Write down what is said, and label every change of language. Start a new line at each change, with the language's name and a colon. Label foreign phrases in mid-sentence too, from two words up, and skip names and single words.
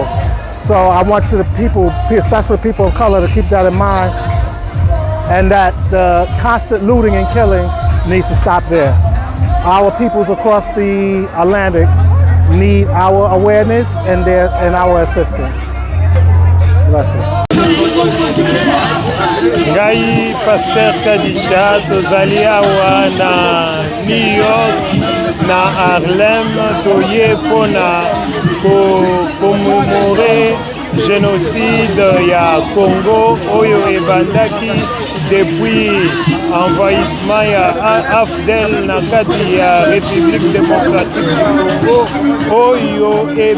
English: So I want the people, especially people of color, to keep that in mind, and that the constant looting and killing needs to stop there. Our peoples across the Atlantic need our awareness and our assistance. Blessings.
Lingala: Ngai Pasteur Kadisha tozali awa na New York na Harlem toye pona
French: commémorer génocide
Lingala: ya Congo oyo ebandaki
French: depuis envahissement
Lingala: ya AFDEL na kati ya République démocratique du Congo oyo